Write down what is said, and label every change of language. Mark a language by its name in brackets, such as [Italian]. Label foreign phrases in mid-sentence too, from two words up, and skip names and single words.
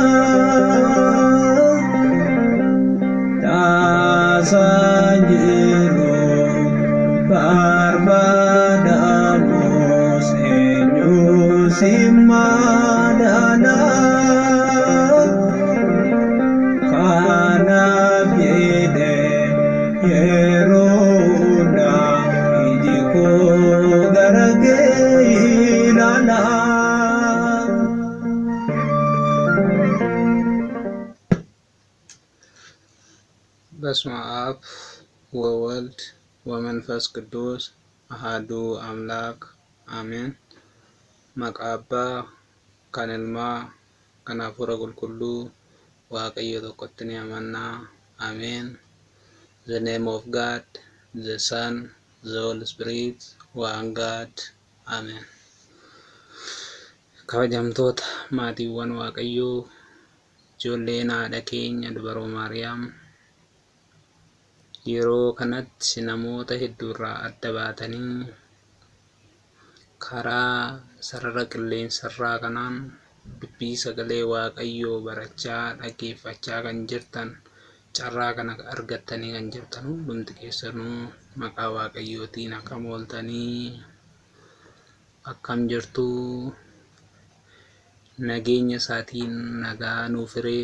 [Oromo] Taasajiro barbadamus eenyu simmadana. Kanaaf jedhee yeroo hundaa iji koo gara kee ilaala. [Geez] በስመ አብ ወወልድ ወመንፈስ ቅዱስ አሐዱ አምላክ አሜን። [Oromo] Maqaa Abbaa, kan Ilmaa, kan Hafuura Qulqulluu, Waaqayyo tokkotti ni amannaa. Ameen. [English] The name of God, the Son, the Holy Spirit, one God. Amen. [Oromo] Kabajamtoota maatiiwwan Waaqayyoo, ijoolleen haadha keenya dubaroo Maariyaam, yeroo kanatti namoota hedduurraa adda baatanii karaa sarara qilleensarraa kanaan dubbii sagalee Waaqayyoo barachaa dhaggeeffachaa kan jirtan, carraa kana argattanii kan jirtan hundumti keessanuu maqaa Waaqayyootiin akkam ooltanii, akkam jirtuu, nageenya isaatiin nagaa nuuf hiree.